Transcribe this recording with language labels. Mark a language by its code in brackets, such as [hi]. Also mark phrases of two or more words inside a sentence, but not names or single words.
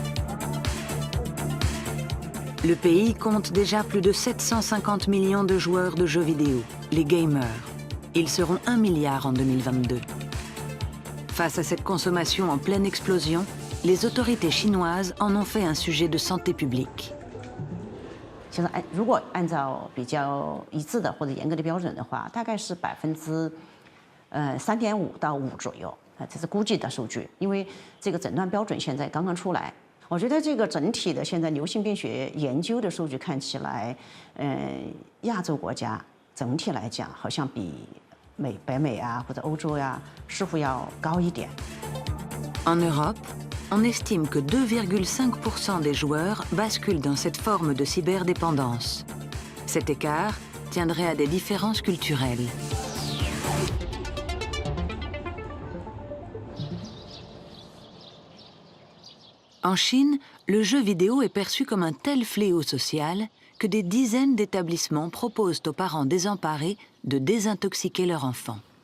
[fr] Le pays compte déjà plus de 750 millions de joueurs de jeux vidéo, les gamers. Ils seront 1 milliard en 2022. Face à cette consommation en pleine explosion, les autorités chinoises en ont fait un sujet de santé publique. [zh] 其实如果按照比较一致的或者严格的标准的话，大概是3.5%到5%左右，这是估计的数据，因为这个诊断标准现在刚刚出来。我觉得这个整体的现在流行病学研究的数据看起来，亚洲国家整体来讲好像比北美啊或者欧洲呀似乎要高一点。 [fr] En Europe, on estime que 2,5% des joueurs basculent dans cette forme de cyberdépendance. Cet écart tiendrait à des différences culturelles. En Chine, le jeu vidéo est perçu comme un tel fléau social que des dizaines d'établissements proposent aux parents désemparés de désintoxiquer leur enfant.